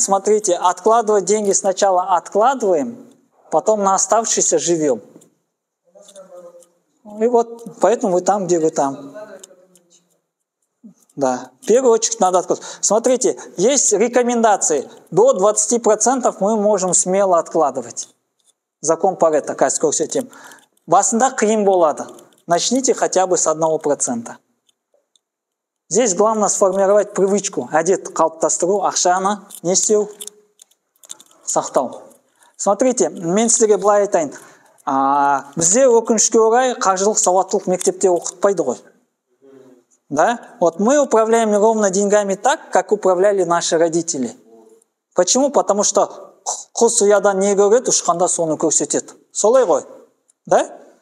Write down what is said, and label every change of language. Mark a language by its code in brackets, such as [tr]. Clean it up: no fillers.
[ru] Смотрите, откладывать деньги сначала откладываем, потом на оставшиеся живем. И вот поэтому вы там, где вы там. Да, в первую очередь надо откладывать. Смотрите, есть рекомендации. До 20% мы можем смело откладывать. [kk] Закон Парето, қазір көрсетем. Басында қиын болады. [ru] Начните хотя бы с 1%. Здесь главное сформировать привычку, [kk] әдет қалыптастыру, ақшаны не істеу? Сақтау. Смотрите, мен сіздерге былай айтайын. Бізде өкінішке орай қаржылық сауаттылық мектепте оқытпайды ғой. [ru] Да? Вот мы управляем ровно деньгами так, как управляли наши родители. Почему? Потому что [kk] құс ұядан не көреді, ұшқанда соны көрсетеді. Солай ғой. Да?